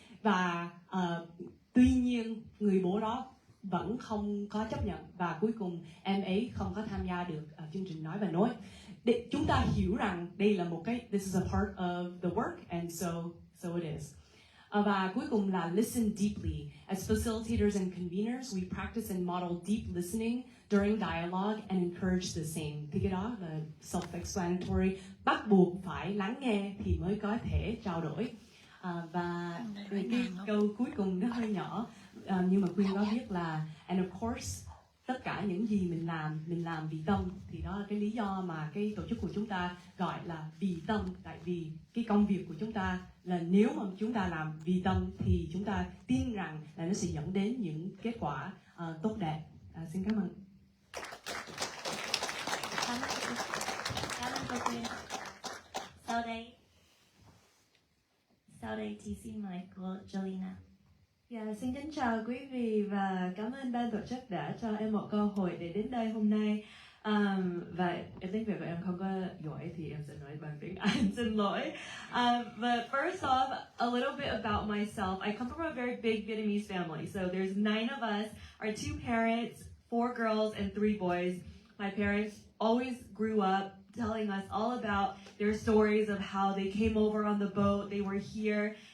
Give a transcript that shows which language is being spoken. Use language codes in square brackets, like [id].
[vi] Và tuy nhiên người bố đó vẫn không có chấp nhận, và cuối cùng em ấy không có tham gia được chương trình nói và nói. Để chúng ta hiểu rằng đây là một cái, [en] this is a part of the work, and so it is. [vi] Và cuối cùng là [en] listen deeply. As facilitators and conveners, we practice and model deep listening during dialogue and encourage the same. [vi] Thì cái đó là self-explanatory. Bắt buộc phải lắng nghe thì mới có thể trao đổi. Và cái câu cuối cùng nó hơi nhỏ, nhưng mà Quyên có viết là [en] and of course [vi] tất cả những gì mình làm vì tâm. Thì đó là cái lý do mà cái tổ chức của chúng ta gọi là vì tâm, tại vì cái công việc của chúng ta là nếu mà chúng ta làm vì tâm thì chúng ta tin rằng là nó sẽ dẫn đến những kết quả tốt đẹp. Xin cảm ơn. Cảm ơn cô Quyên. Sau đây thì xin mời cô Jolina. Xin kính chào quý vị và cảm ơn ban tổ chức đã cho em một cơ hội để đến đây hôm nay. Và em tiếng Việt của em không có giỏi thì em sẽ nói bằng tiếng Anh, xin lỗi. [en] But first off, a little bit about myself. I come from a very big Vietnamese family. So there's 9 of us, our 2 parents, 4 girls and 3 boys. My parents always grew up telling us all about their stories of how they came over on the boat, they were here.